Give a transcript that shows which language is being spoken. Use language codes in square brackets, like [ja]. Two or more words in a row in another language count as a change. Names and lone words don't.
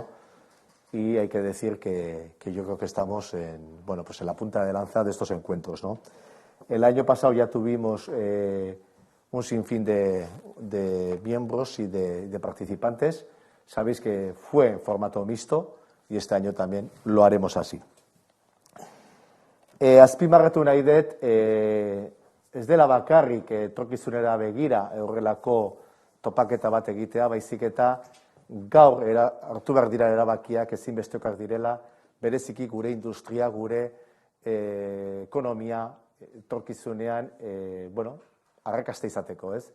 [es] Y hay que decir que yo creo que estamos en la punta de lanza de estos encuentros, ¿no? El año pasado ya tuvimos un sinfín de miembros y de participantes. Sabéis que fue en formato mixto y este año también lo haremos así. [eu] Azpimarratu nahi dut, ez dela bakarrik etorkizunera begira horrelako topaketa bat egitea, baizik eta gaur hartu behar dira erabakiak ezinbestekoak direla, bereziki gure industria, gure ekonomia etorkizunean arrakasta izateko, ez?